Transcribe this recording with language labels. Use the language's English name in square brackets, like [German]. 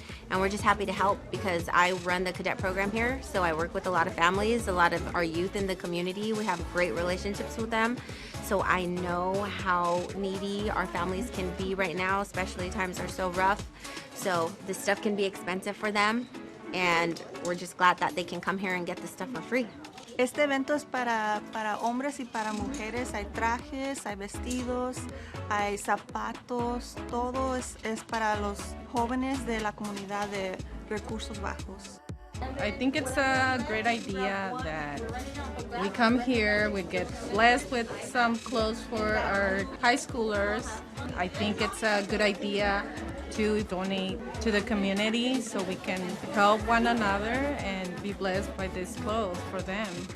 [English] And we're just happy to help because I run the cadet program here, so I work with a lot of families, a lot of our youth in the community. We have great relationships with them, so I know how needy our families can be right now, especially times are so rough. So this stuff can be expensive for them, and we're just glad that they can come here and get this stuff for free. [Spanish] Este evento es para hombres y para mujeres. Hay trajes, hay vestidos, hay zapatos. Todo es para los jóvenes de la comunidad de recursos bajos. [English] I think it's a great idea that we come here, we get blessed with some clothes for our high schoolers. I think it's a good idea to donate to the community so we can help one another and be blessed by these clothes for them.